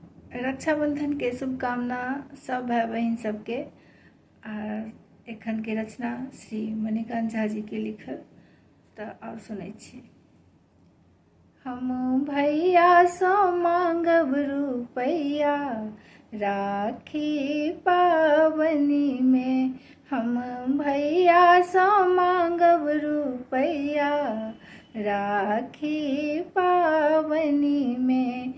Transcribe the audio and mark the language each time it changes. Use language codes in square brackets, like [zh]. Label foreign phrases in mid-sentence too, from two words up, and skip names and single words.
[mai] रक्षाबंधन के शुभकामना सब भाई बहन सबके। एखन के रचना श्री मणिकांत झा जी के लिखल। तो और सुनै छी। हम भैया सो मांगब रुपैया राखी पावनी में। हम भैया सो मांगब रुपैया राखी पावनी में।